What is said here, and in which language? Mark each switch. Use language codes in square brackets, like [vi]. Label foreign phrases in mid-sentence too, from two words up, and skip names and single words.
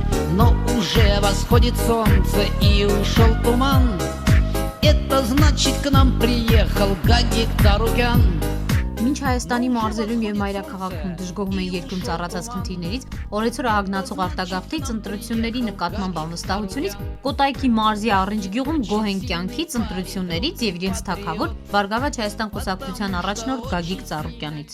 [ru] Но уже восходит солнце и ушел туман. Это значит, к нам приехал Гагик Ծառուկյան. [hy] Մինչ Հայաստանի մարզերում եւ մայրաքաղաքում դժգոհում են երկրում ծառացած խնդիրներից, օրեցօր ահագնացող արտագաղթից, ընտրությունների նկատմամբ անվստահությունից, Կոտայքի մարզի Առինջ գյուղում գոհ են կյանքից, ընտրություններից եւ իրենց թագավոր Բարգավաճ Հայաստան կուսակցության առաջնորդ Գագիկ Ծառուկյանից։